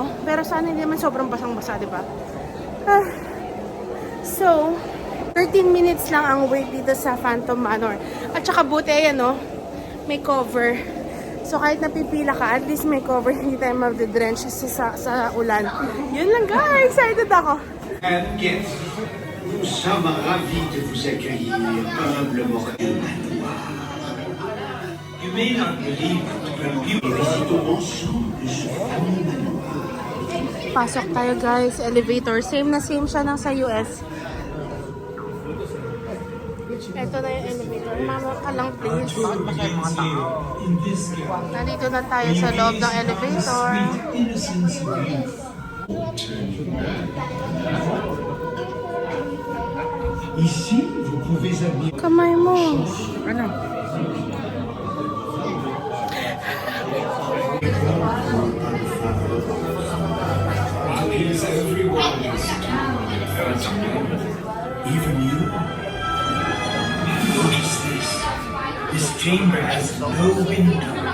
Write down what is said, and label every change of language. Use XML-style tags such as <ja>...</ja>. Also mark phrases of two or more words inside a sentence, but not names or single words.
<tl>Pero sana hindi naman sobrang basang-basa, di ba? So, 13 minutes lang ang wait dito sa Phantom Manor. At saka buti, ayan no, may cover. So kahit napipila ka,</tl> <en>at least</en> <tl>may cover. Hindi tayo mag-drench sa ulan. Yun lang guys, excited ako.</tl> <en>And guests,</en> <fr>nous sommes ravis de vous accueillir humblement.</fr> <en>You may not believe it, but you</en> <fr>visitons ensemble ce fameux manoir.</fr> <tl>Pasok tayo guys, elevator. Same na same siya ng sa US. Ito na yung elevator. Mama ka lang please. Bakit ba kayo mga tao? Nandito na tayo sa loob ng elevator.</tl> <fr>Ici, vous pouvez admirer</fr> <tl>Kamay mo. Ano?</tl> <en>everyone. Even you. What is this? This chamber has no window.</en>